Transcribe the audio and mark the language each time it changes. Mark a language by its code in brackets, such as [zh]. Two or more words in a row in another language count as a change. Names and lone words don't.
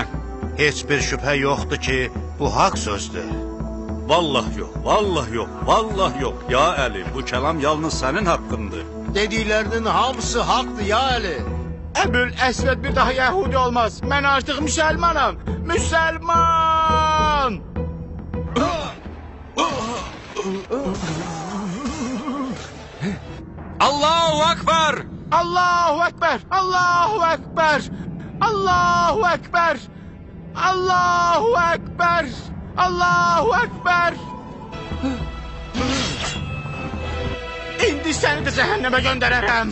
[az] Heç bir şübhə yoxdur ki, bu haqq sözdür. Vallah yox, vallah yox, vallah yox. Ya Əli, bu kəlam yalnız sənin haqqındır. Dediklərinin hamısı haqqdır ya Əli. Əbül Əsvəd bir daha Yahudi olmaz. Mən artıq müsəlmanam. Müsəlman! [ar] الله أكبر! الله أكبر! الله أكبر! الله أكبر! الله أكبر! الله أكبر! [az] İndi səni də cəhənnəmə göndərərəm.